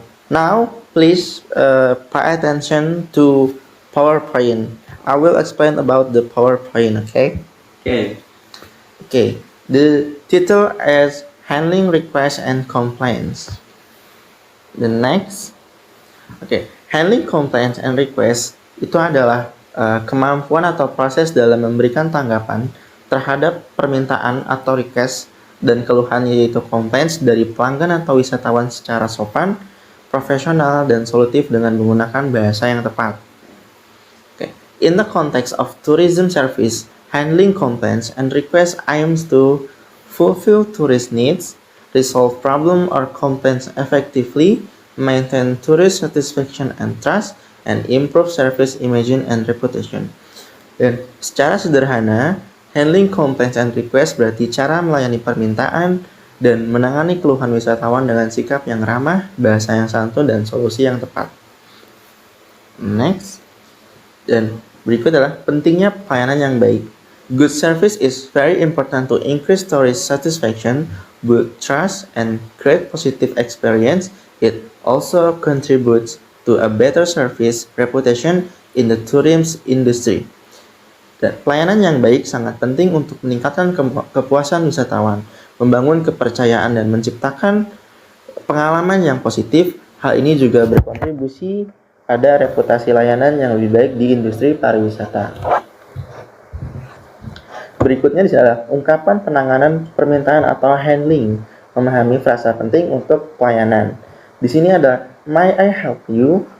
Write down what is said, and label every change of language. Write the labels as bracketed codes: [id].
[en] Now, please pay attention to PowerPoint. I will explain about the PowerPoint. Okay. Okay. Okay. The title is Handling Requests and Complaints. The next. Okay. [id] Handling complaints and requests itu adalah kemampuan atau proses dalam memberikan tanggapan terhadap permintaan atau request dan keluhan, yaitu complaints dari pelanggan atau wisatawan secara sopan, profesional, dan solutif dengan menggunakan bahasa yang tepat. Okay. [en] In the context of tourism service, handling complaints and requests aims to fulfill tourist needs, resolve problem or complaints effectively, maintain tourist satisfaction and trust, and improve service image and reputation. [id] Dan secara sederhana, handling complaints and requests berarti cara melayani permintaan dan menangani keluhan wisatawan dengan sikap yang ramah, bahasa yang santun, dan solusi yang tepat. [en] Next. [id] Dan berikut adalah pentingnya pelayanan yang baik. [en] Good service is very important to increase tourist satisfaction, build trust, and create positive experience. It also contributes to a better service reputation in the tourism industry. [id] Dan pelayanan yang baik sangat penting untuk meningkatkan kepuasan wisatawan, membangun kepercayaan, dan menciptakan pengalaman yang positif. Hal ini juga berkontribusi pada reputasi layanan yang lebih baik di industri pariwisata. Berikutnya adalah ungkapan penanganan permintaan atau handling, memahami frasa penting untuk pelayanan. Di sini ada [en] "May I help you?"